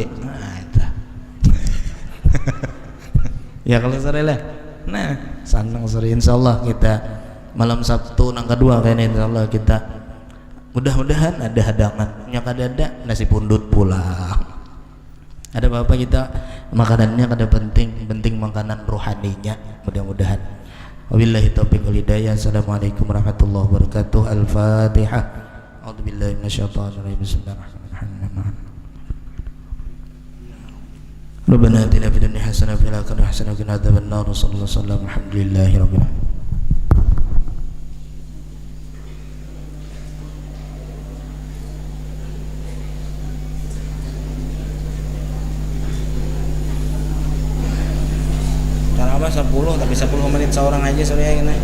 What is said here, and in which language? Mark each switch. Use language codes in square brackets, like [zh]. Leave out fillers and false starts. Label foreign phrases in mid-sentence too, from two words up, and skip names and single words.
[bjn] Nah itu ya kalau sore lah. Nah sanang sore insyaallah kita malam Sabtu nang kedua kayaknya insyaallah kita mudah-mudahan ada hadangan. Nya kada ada nasi pundut pulang. Ada apa-apa kita makanannya kada penting makanan rohaninya mudah-mudahan. [ar] وبالله التوفيق والهداية. السلام عليكم ورحمة الله وبركاته. Al-Fatihah. أعوذ بالله من الشيطان الرجيم. بسم الله الرحمن الرحيم. ربنا آتنا في الدنيا حسنة وفي الآخرة حسنة وقنا عذاب النار. صلى الله عليه وسلم. الحمد لله رب العالمين. [bjn] Apa 10 tapi 10 menit seorang aja sore ya kena.